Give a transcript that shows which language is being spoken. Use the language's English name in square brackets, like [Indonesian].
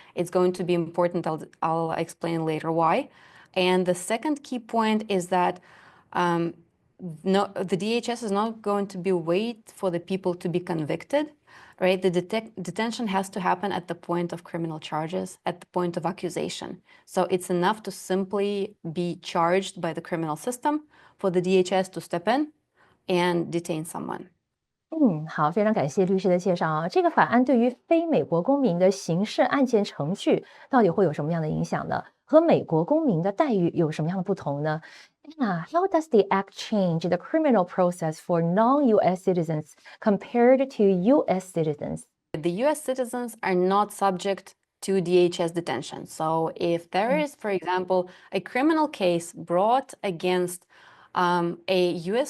[English] It's going to be important. I'll explain later why. And the second key point is that the DHS is not going to wait for the people to be convicted, right? The detention has to happen at the point of criminal charges, at the point of accusation. So it's enough to simply be charged by the criminal system for the DHS to step in and detain someone. [Chinese] 好，非常感谢律师的介绍这个法案对于非美国公民的刑事案件程序到底会有什么样的影响呢？和美国公民的待遇有什么样的不同呢 [English] Anna, how does the act change the criminal process for non-U.S. citizens compared to U.S. citizens? The U.S. citizens are not subject to DHS detention. So if there is, for example, a criminal case brought against a U.S.